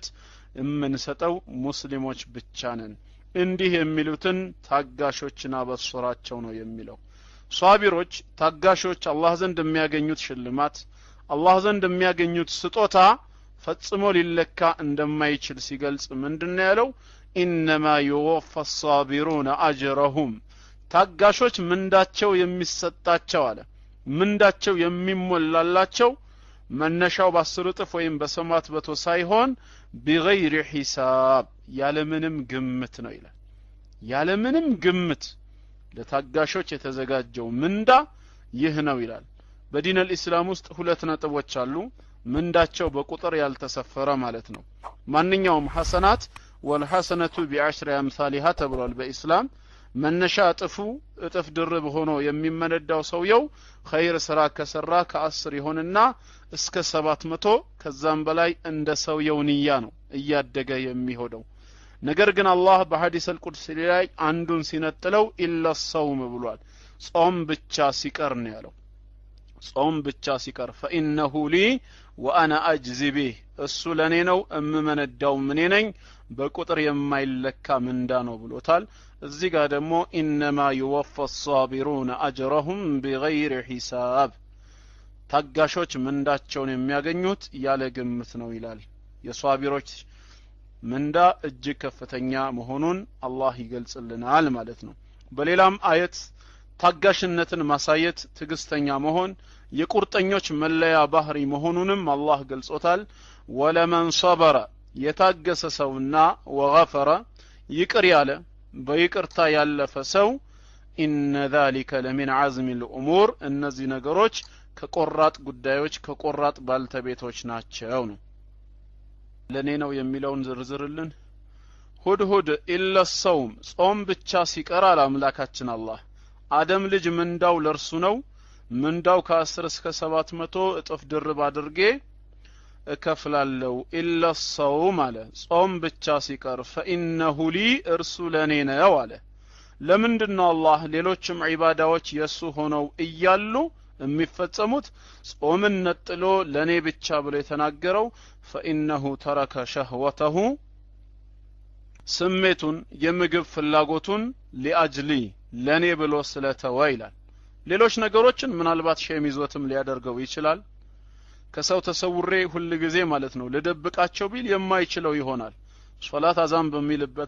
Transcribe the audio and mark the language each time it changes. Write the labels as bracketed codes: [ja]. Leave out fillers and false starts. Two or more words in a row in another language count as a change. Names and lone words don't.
[am] እምንሰጠው ሙስሊሞች ብቻ ነን እንዲህ የሚሉትን ታጋሾችና በስራቸው ነው የሚለው ሷቢሮች ታጋሾች አላህ ዘንድ የሚያገኙት ሽልማት አላህ ዘንድ የሚያገኙት ስጦታ ፈጽሞ ሊለካ እንደማይችል ሲገልጽ ምንድነው ያለው [ar] إنما يوفى الصابرون أجرهم [am] ታጋሾች ምንዳቸው የሚሰጣቸው አለ ምንዳቸው የሚሞላላቸው መነሻው በ10 እጥፍ ወይም በሰማት በቶ ሳይሆን [ar] بغير حساب [am] ያለምንም ግምት ነው ይላል ያለምንም ግምት ለታጋሾች የተዘጋጀው ምንዳ ይህ ነው ይላል በዲን الاسلام ውስጥ ሁለት ነጥቦች አሉ ምንዳቸው በቁጥር ያልተሰፈረ ማለት ነው ማንኛውም ሐሰናት [ar] والحسنه بعشر امثالها [am] ተብሏል በእስላም መነሻ እጥፍ ድርብ ሆኖ የሚመነዳው ሰውየው ኸይር ስራ ከሰራ ከ10 ይሆንና እስከ 700 ከዛም በላይ እንደ ሰውየው ንያ ነው እያደገ የሚሆደው ነገር ግን አላህ በሐዲስ القدس ላይ አንዱን ሲነጥለው [ar] إلا الصوم [am] ብሏል ጾም ብቻ ሲቀር ነው ያለው ጾም ብቻ ሲቀር [ar] فانه لي وانا اجزي به [am] እሱ ለኔ ነው እምመነዳው ምን ነኝ በቁጥር የማይለካ ምንዳ ነው ብሎታል እዚህ ጋር ደግሞ [ar] انما يوفى الصابرون اجرهم بغير حساب [am] ታጋሾች ምንዳቸውን የሚያገኙት ያለ ግምት ነው ይላል የሷቢሮች ምንዳ እጅግ ከፍተኛ መሆኑን አላህ ይገልጽልናል ማለት ነው በሌላም አየት ታጋሽነትን ማሳየት ትግስተኛ መሆን የቁርጠኞች መለያ ባህሪ መሆኑንም አላህ ገልጾታል [ar] ولمن صبر [am] የታገሰ ሰውና ወغفر ይቅር ያለ በይቅርታ ያለፈ ሰው [ar] إن ذلك لمن عزم الأمور [am] እነዚህ ነገሮች ከቆራጥ ጉዳዮች ከቆራጥ ባልተቤቶች ናቸው ነው ለኔ ነው የሚለውን ዝርዝርልን ሁድ [ar] إلا الصوم [am] ጾም ብቻ ሲቀር አምላካችን አላህ አደም ልጅ ምንዳው ለርሱ ነው ምንዳው ከ10 እስከ 700 እጥፍ ድርብ አድርጌ እከፍላለሁ [ar] إلا الصوم [am] አለ ጾም ብቻ ሲቀር [ar] فإنه لي [am] እርሱ ለኔ ነው አለ ለምንድነው አላህ ሌሎችም ዒባዳዎች የሱ ሆነው እያሉ የሚፈጸሙት ጾምን ነጥሎ ለኔ ብቻ ብሎ የተናገረው [ar] فإنه ترك شهوته [am] ስሜቱን የምግብ ፍላጎቱን ሊአጅሊ ለኔ ብሎ ስለተወ ይላል ሌሎች ነገሮችን ምናልባት ሸም ይዞትም ሊያደርገው ይችላል ከሰው ተሰውሬ ሁሉ ጊዜ ማለት ነው ለደብቃቸው ቢል የማይችለው ይሆናል ሶላት አዛን በሚልበት